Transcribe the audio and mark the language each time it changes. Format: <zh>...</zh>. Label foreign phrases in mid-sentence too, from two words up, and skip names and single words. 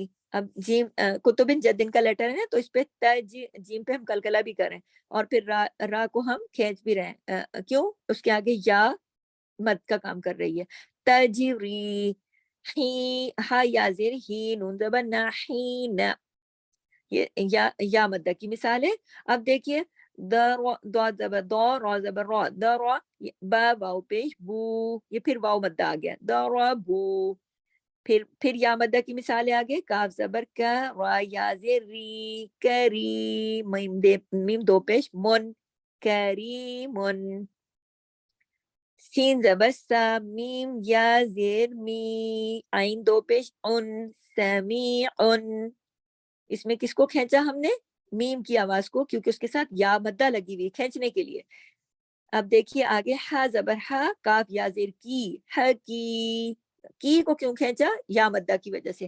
<ur>اب جیم کتبن جدن کا لیٹر ہے نا، تو اس پہ جیم پہ ہم کلکلا بھی کریں، اور پھر را کو ہم کھینچ بھی رہے ہیں. کیوں؟ اس کے آگے یا مد کا کام کر رہی ہے. تجری، ہی، ہا یا زیر ہی، نون زبر نا، ہین. یہ یا مدہ کی مثال ہے. اب دیکھیے ضاد زبر دو، را زبر را، درا، با واو پیش بو، یہ پھر واو مدہ آ گیا، ضربو. پھر یا مدہ کی مثالیں آگے، کاف زبر کا، را یا زیر ری، کری، میم دو پیش من، کریمن. سین زبر سا، میم یا زیر می، عین دو پیش ان، سمیعن. اس میں کس کو کھینچا ہم نے؟ میم کی آواز کو، کیونکہ اس کے ساتھ یا مدہ لگی ہوئی کھینچنے کے لیے. اب دیکھیے آگے، ہا زبر ہا، کاف یا زیر کی، ہ کی کو کیوں کھینچا؟ یا مدہ کی وجہ سے.</ur>